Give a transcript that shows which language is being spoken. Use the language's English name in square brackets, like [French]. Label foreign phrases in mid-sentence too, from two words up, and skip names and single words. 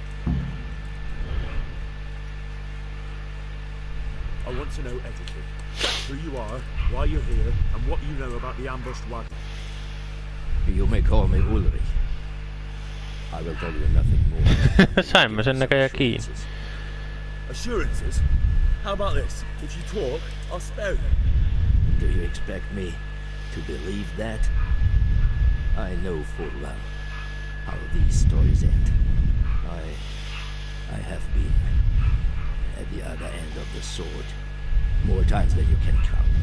[English] I want to know everything. who you are, why you're here, and what you know about the ambushed wagon. You may call me Ulrich. I will tell you nothing more. [Finnish] Saimme sen näköjään kiinni. [English] Assurances? How about this? If you talk, I'll spare you. Do you expect me to believe that? I know full well how these stories end. I have been at the other end of the sword more times than you can count.